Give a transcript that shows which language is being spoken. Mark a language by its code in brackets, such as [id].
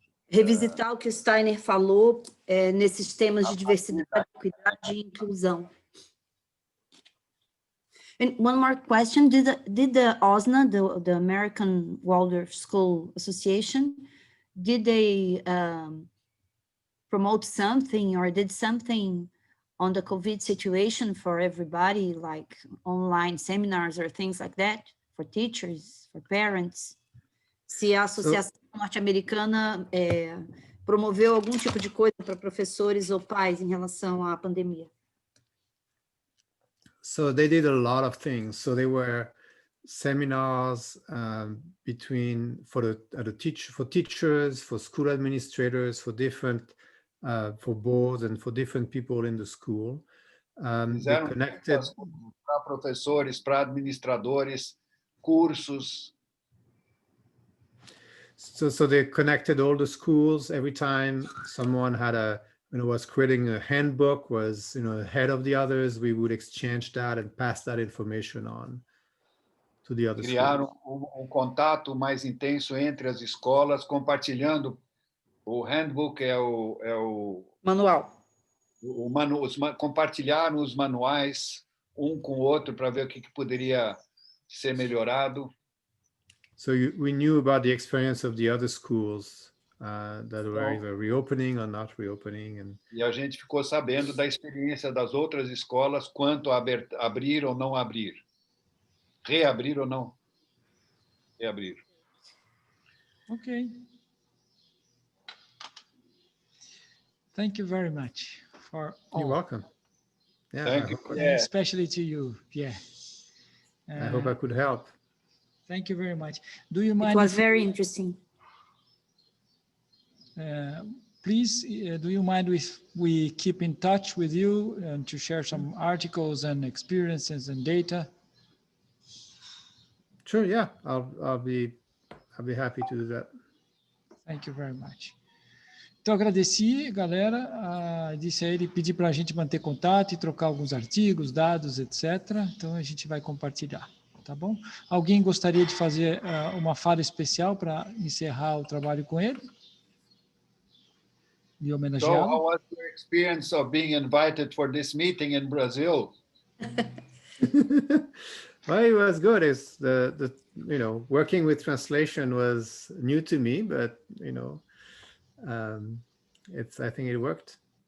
[pt] revisitar o que o Steiner falou nesses temas de diversidade, equidade e inclusão. [en] And one more question: did the OSNA, the American Waldorf School Association, did they promote something or did something on the COVID situation for everybody, like online seminars or things like that, for teachers, for parents? [pt] Se a Associação Norte-Americana promoveu algum tipo de coisa para professores ou pais em relação à pandemia? [en] So they did a lot of things. So they were seminars for teachers, for school administrators, for different for boards and for different people in the school. They connected [pt] para professores, para administradores, cursos. [en] So they connected all the schools. Every time someone had was creating a handbook, was ahead of the others, we would exchange that and pass that information on to the other schools. [pt] Criaram contato mais intenso entre as escolas, compartilhando o handbook, o manual. Compartilharam os manuais com o outro para ver o que poderia ser melhorado. [en] So we knew about the experience of the other schools that were either reopening or not reopening. [pt] E a gente ficou sabendo da experiência das outras escolas quanto a abrir ou não abrir. Reabrir ou não reabrir. [en] Okay. Thank you very much for all. You're welcome. Yeah, Thank you. Especially to you, Pierre. I hope I could help. Thank you very much. Do you mind? It was very interesting. Please, do you mind if we keep in touch with you and to share some articles and experiences and data? Sure. Yeah, I'll be happy to do that. Thank you very much. [pt] Então, agradeci, galera. Disse a ele pedir para a gente manter contato e trocar alguns artigos, dados, etc. Então, a gente vai compartilhar, tá bom? Alguém gostaria de fazer uma fala especial para encerrar o trabalho com ele? E homenageá-lo? [en] So, how was your experience of being invited for this meeting in Brazil? Well, it was good. It's the working with translation was new to me, but I think it worked.